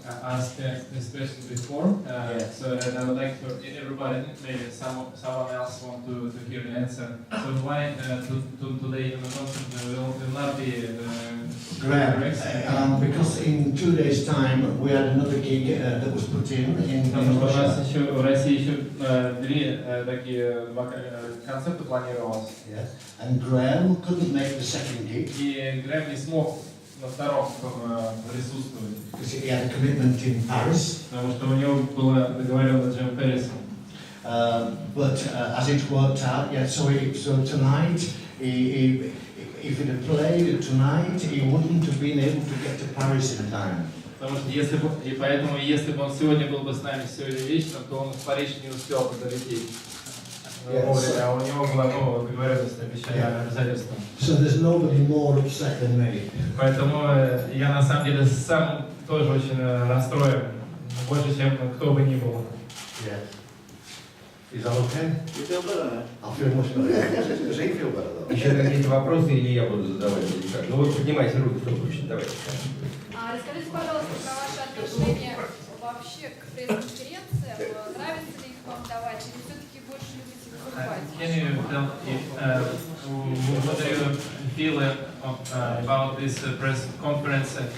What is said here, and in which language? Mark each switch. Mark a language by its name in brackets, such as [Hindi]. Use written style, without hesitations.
[English] I asked this question before, so I would like for everybody, maybe someone else want to hear the answer. So why today in the concert will not be Graham, because in 2 days' time we had another gig that was put in [Russian] Потому что у нас [English] Russia. [Russian] еще в России еще два концерта планировалось. [English] Yes. And Graham couldn't make the second gig [Russian] И Грэм не смог на втором присутствовать, [English] because he had a commitment in Paris. [Russian] потому что у него была договоренность с Джем Пэрисом. [English] But as it worked out, so tonight, if it had played tonight, he wouldn't have been able to get to Paris in time. [Russian] Потому что поэтому, если бы он сегодня был бы с нами сегодня вечером, то он в Париж не успел бы долететь. А у него была договоренность, обязательства. [English] So there's nobody more upset than me. [Russian] Поэтому я на самом деле сам тоже очень расстроен, больше, чем кто бы ни был. [English] Yeah. Is that okay? You feel better now? I feel much better. Does he feel better though? [Russian] Еще какие-то вопросы или я буду задавать? Или как? Ну вот поднимайте руки, кто хочет. Давайте. Расскажите, пожалуйста, про ваше отношение вообще к пресс-конференциям. Нравится ли их вам давать, или все-таки больше любите выступать? [English] Can you tell what do you feel about this press conference?